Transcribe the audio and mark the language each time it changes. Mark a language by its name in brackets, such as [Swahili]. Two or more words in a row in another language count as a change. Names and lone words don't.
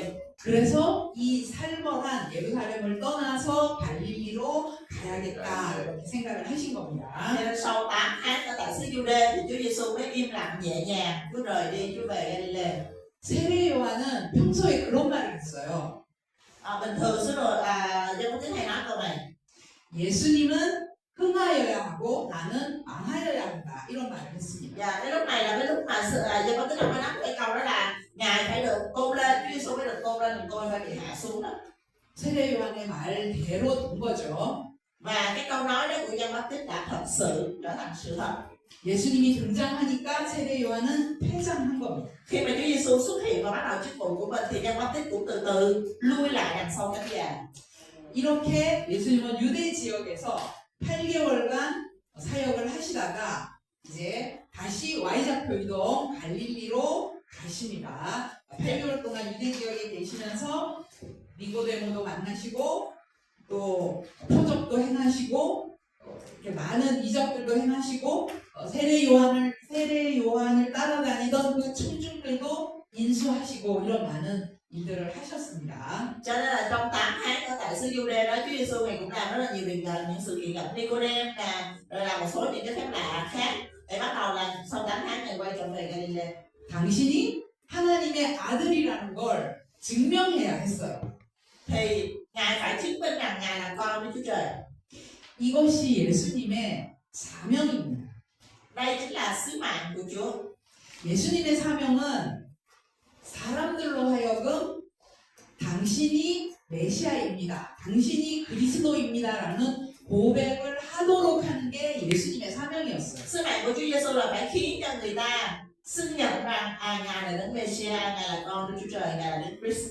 [Korean] 그래서 이 살벌한 예루살렘을 떠나서 갈릴리로 가야겠다 이렇게 생각을 하신 겁니다. [Vietnamese] Cho nên sau 8 tháng ở tại xứ Giu-đê thì Chúa Giêsu mới im lặng nhẹ nhàng, Chúa rời đi, Chúa về Galilee. [Korean] 세례 요한은 평소에 그런 말을 했어요. [Vietnamese] Bình thường xứ rồi Giăng Baptist hay nói câu này. [Korean] 예수님은 흥하여야 하고 나는 망하여야 한다 이런 말을 했습니다. [Vietnamese] Và cái lúc này là cái lúc mà Giăng Baptist mới nói cái câu đó là Ngài phải được tôn lên, Chúa Giêsu phải được tôn lên, còn tôi phải bị hạ xuống đó. [Korean] 세례 요한의 말대로 된 거죠. [Vietnamese] Và cái câu nói đó của Giăng Baptist đã thật sự trở thành sự thật. [Korean] 예수님이 등장하니까 세례 요한은 퇴장한 겁니다. [Vietnamese] Khi mà Chúa Giêsu xuất hiện và bắt đầu chức vụ của mình thì Giăng Baptist cũng từ từ lui lại đằng sau cánh gà. [Korean] 이렇게 예수님은 유대 지역에서 8개월간 사역을 하시다가 이제 다시 Y좌표 이동 갈릴리로 가십니다. 8개월 동안 유대 지역에 계시면서 니고데모도 만나시고 또 표적도 행하시고 이렇게 많은 이적들도 행하시고 세례 요한을 따라다니던 그 청중들도 인수하시고 이런 많은 일들을 하셨습니다. [Vietnamese] Cho nên là trong 8 tháng ở tại xứ Giu-đê đó, Chúa Giêsu Ngài cũng làm rất là nhiều việc, những sự kiện gặp Nicôdêm nè, rồi làm một số những cái phép lạ khác để bắt đầu là sau 8 tháng Ngài quay trở về Galilee. [Korean] 당신이 하나님의 아들이라는 걸 증명해야 했어요. [Vietnamese] Thì Ngài phải chứng minh rằng Ngài là con của Chúa Trời. [Korean] 이것이 예수님의 사명입니다. [Vietnamese] Đây chính là sứ mạng của Chúa. [Korean] 예수님의 사명은 사람들로 하여금 당신이 메시아입니다. 당신이 그리스도입니다라는 고백을 하도록 하는 게 예수님의 사명이었어요. [Vietnamese] Sứ mạng của Chúa Giêsu là phải khiến cho người ta xưng nhận rằng Ngài là Đấng Messiah, Ngài là con của Chúa Trời, Ngài là Đấng Christ.